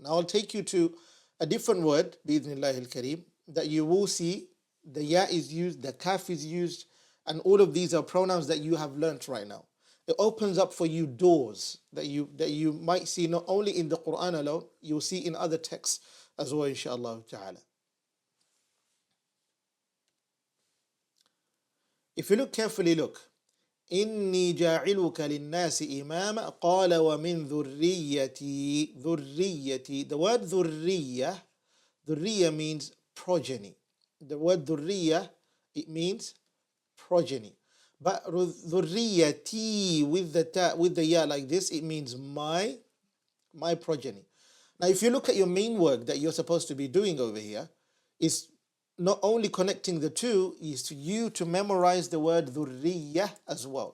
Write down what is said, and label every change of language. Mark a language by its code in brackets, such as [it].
[en] Now I'll take you to a different word, [ar] bi'idhnillahi al-kareem, [en] that you will see the ya is used, the kaf is used, and all of these are pronouns that you have learnt right now. It opens up for you doors that you might see not only in the Quran alone, you'll see in other texts as well, inshaAllah ta'ala. If you look carefully, look. [ar] إني جاعلك للناس إماما قال ومن ذريتي ذريتي. [en] The word ذرية means progeny. The word ذرية, it means progeny. But ذريتي with the ya like this, it means my progeny. Now if you look at your main work that you're supposed to be doing over here, is not only connecting the two, is to you to memorize the word dhurriya as well.